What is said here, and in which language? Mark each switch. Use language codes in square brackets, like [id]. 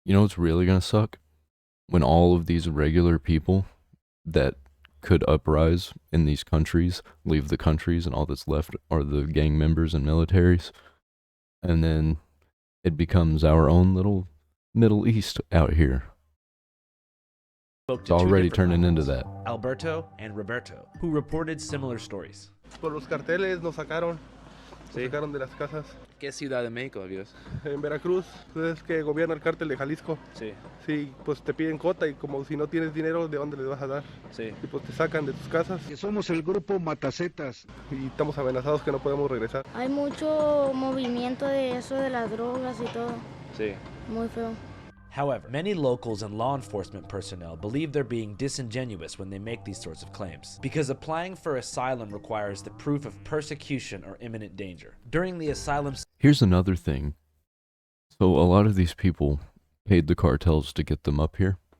[en] You know what's really going to suck? When all of these regular people that could uprise in these countries leave the countries and all that's left are the gang members and militaries. And then it becomes our own little Middle East out here. It's already turning into that. Alberto and Roberto, who reported similar stories. [es] Por los carteles nos sacaron. Nos sacaron de las casas. ¿Qué ciudad de México vives? En Veracruz, es que gobierna el cártel de Jalisco. Sí. Sí, pues te piden cuota y como si no tienes dinero, ¿de dónde les vas a dar? Sí. Y pues te sacan de tus casas. Somos el grupo Matacetas. Y estamos amenazados que no podemos regresar. Hay mucho movimiento de eso de las drogas y todo. Sí. Muy feo. [en] However, many locals and law enforcement personnel believe they're being disingenuous when they make these sorts of claims, because applying for asylum requires the proof of persecution or imminent danger. During the asylum... Here's another thing. So a lot of these people paid the cartels to get them up here.